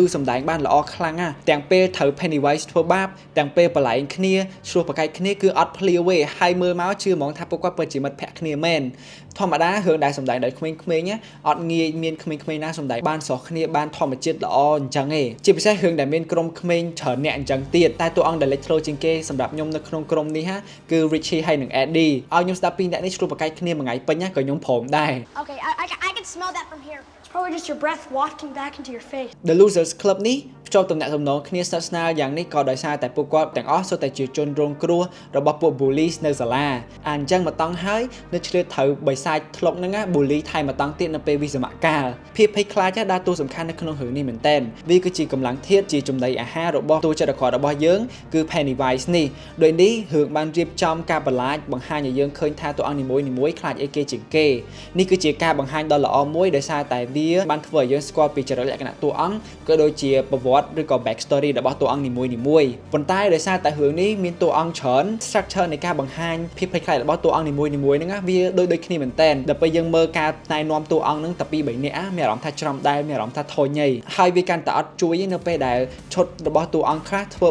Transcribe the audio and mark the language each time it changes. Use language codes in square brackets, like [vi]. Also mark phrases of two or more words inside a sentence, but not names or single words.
[km] សម្ដែងបានល្អខ្លាំងទាំងពេលត្រូវ Pennywise ធ្វើបាបទាំងពេលបលែងគ្នាឆ្លោះប្រកែកគ្នាគឺអត់ភ្លាវទេហើយមើលមកជឿហ្មងថាពួកគាត់ពិតជាមិត្តភក្តិគ្នាមែនធម្មតារឿងដែលសម្ដែងដោយក្មេងៗអត់ងាយមានក្មេងៗណាសម្ដែងបានស្រស់គ្នាបានធម្មជាតិល្អអញ្ចឹងទេជាពិសេសរឿងដែលមានក្រុមក្មេងច្រើនអ្នកអញ្ចឹងទៀតតែតួអង្គដែលលេចធ្លោជាងគេសម្រាប់ខ្ញុំនៅក្នុងក្រុមនេះគឺ Richie ហើយនិង Eddie ឲ្យខ្ញុំស្ដាប់ពីអ្នកនេះឆ្លោះប្រកែកគ្នាមួយថ្ងៃពេញក៏ខ្ញុំព្រមដែរ [en] Okay, I can smell that from here. It's probably just your breath wafting back into your face. [km] The Losers Club នេះភ្ជាប់ទំនាក់ទំនងគ្នាស្និទ្ធស្នាលយ៉ាងនេះក៏ដោយសារតែពួកគាត់ទាំងអស់សុទ្ធតែជាជនរងគ្រោះរបស់ពួក bullies នៅសាលាអញ្ចឹងមកតង់ហើយនៅឆ្លៀតត្រូវបិសាចធ្លុកហ្នឹងbully ថែមមកតង់ទៀតនៅពេលវិសមកាលភាពភ័យខ្លាចដើរតួសំខាន់នៅក្នុងរឿងនេះមែនតើវាគឺជាកម្លាំងធាតុជាចំណីអាហាររបស់តួចរិតរបស់យើងគឺ Pennywise នេះដោយនេះរឿងបានរៀបចំការបន្លាចបង្ហាញឲ្យយើងឃើញថាតួអង្គនីមួយៗខ្លាចអីគេជាងគេនេះគឺជាការបង្ហាញដ៏ល្អមួយដោយ សារតែវាបានធ្វើឲ្យយើងស្គាល់ពីចរិតលក្ខណៈតួអង្គក៏ដូចជាប្រវត្តិឬក៏ [en] back story [km] របស់តួអង្គនីមួយៗប៉ុន្តែដោយសារតែរឿងនេះមានតួអង្គច្រើន structure នៃការបង្ហាញភាពភ័យខ្លាចរបស់តួអង្គនីមួយៗហ្នឹងវាដូចគ្នាមែនតើដល់ពេលយើងមើលការណែនាំតួអង្គហ្នឹងតែពី3នាក់មានអារម្មណ៍ថាច្រំដែលមានអារម្មណ៍ថាធុញហើយវាកាន់តែអត់ជួយនៅពេលដែលឈុតរបស់តួអង្គខ្លះធ្វើ